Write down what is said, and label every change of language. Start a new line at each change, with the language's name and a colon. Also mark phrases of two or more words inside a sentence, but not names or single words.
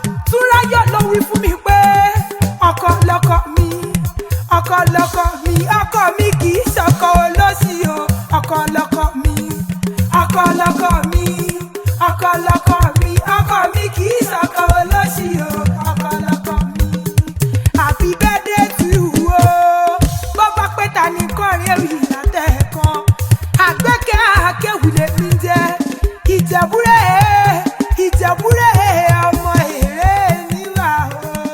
Yoruba: Túnráyọ̀ ló wí fún mi pé, "Ọkọ lọkọ mi, ọkọ lọkọ mi, ọkọ mi kì í ṣọkọ olóṣì o. Ọkọ lọkọ mi, ọkọ lọkọ mi, ọkọ lọkọ mi, ọkọ mi kì í ṣọkọ olóṣì o. Ọkọ lọkọ mi."
English: Happy birthday to you o.
Yoruba: Bó bá pẹ́ ta ni kọrin ewì látẹ̀kan. Àgbékẹ́ Akéwì lèmi jẹ́. Ìjẹ̀bú rẹ̀, Ìjẹ̀bú rẹ̀, ọmọ èrè níwà o.